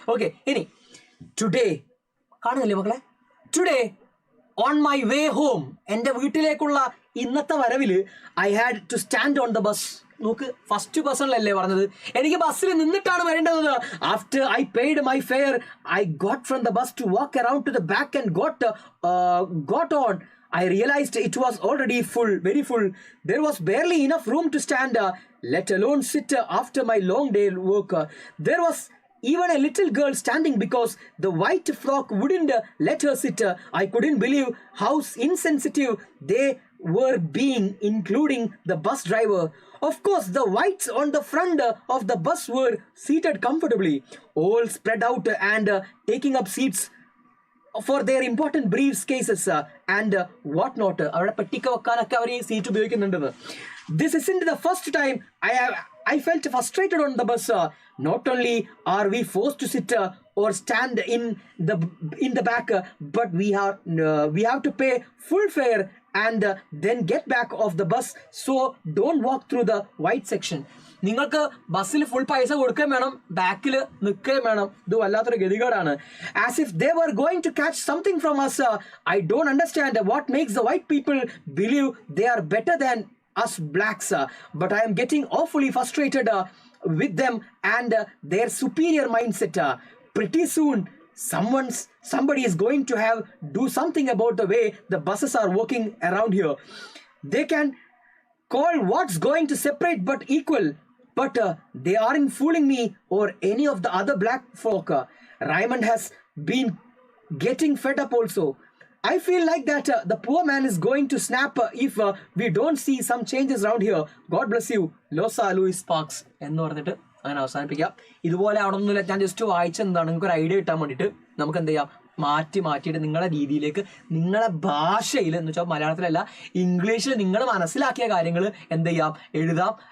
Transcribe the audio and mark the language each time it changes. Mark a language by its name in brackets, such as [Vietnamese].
[Malayalam] Okay, ഇനി today കാണുന്നില്ലേ മക്കളെ? [English] today on my way home, [Malayalam] എൻ്റെ വീട്ടിലേക്കുള്ള ഇന്നത്തെ വരവിൽ [English] I had to stand on the bus. [Malayalam] നോക്ക്, ഫസ്റ്റ് പേഴ്സണിലല്ലേ പറഞ്ഞത്. എനിക്ക് ബസ്സിൽ നിന്നിട്ടാണ് വരേണ്ടത്. [English] After I paid my fare I got from the bus to walk around to the back and got on. I realized it was already full, very full. There was barely enough room to stand, let alone sit after my long day work. There was even a little girl standing because the white frock wouldn't let her sit. I couldn't believe how insensitive they were being, including the bus driver. Of course, the whites on the front of the bus were seated comfortably, all spread out and taking up seats for their important briefcases and whatnot. [Malayalam] അവരുടെ പെട്ടിക്ക വെക്കാനൊക്കെ അവർ ഈ seat ഉപയോഗിക്കുന്നുണ്ടെന്ന്. [English] This isn't the first time I felt frustrated on the bus. Not only are we forced to sit or stand in the back, but we have to pay full fare and then get back off the bus. So don't walk through the white section. [Malayalam] നിങ്ങൾക്ക് ബസ്സിൽ full പൈസ കൊടുക്കുകയും വേണം, ബാക്കിൽ നിൽക്കുകയും വേണം. ഇത് വല്ലാത്തൊരു ഗതികേടാണ്. [English] As if they were going to catch something from us. I don't understand what makes the white people believe they are better than us blacks. But I am getting awfully frustrated with them and their superior mindset. Pretty soon somebody is going to have do something about the way the buses are working around here. They can call what's going to separate but equal, but they aren't fooling me or any of the other black folk. Raymond has been getting fed up also. I feel like that the poor man is going to snap if we don't see some changes around here. God bless you. [Malayalam] Losa Louis Sparks എന്ന് പറഞ്ഞിട്ട് അങ്ങനെ അവസാനിപ്പിക്കാം. ഇതുപോലെ ആവണമെന്നില്ല, ഞാൻ just വായിച്ചെന്താണ് നിങ്ങൾക്ക് ഒരു idea കിട്ടാൻ വേണ്ടിയിട്ട്. നമുക്ക് എന്ത് ചെയ്യാം, മാറ്റിയിട്ട് നിങ്ങളുടെ രീതിയിലേക്ക്, നിങ്ങളുടെ ഭാഷയിൽ എന്ന് വെച്ചാൽ മലയാളത്തിലല്ല ഇംഗ്ലീഷിൽ നിങ്ങൾ മനസ്സിലാക്കിയ കാര്യങ്ങൾ എന്ത് ചെയ്യാം, എഴുതാം.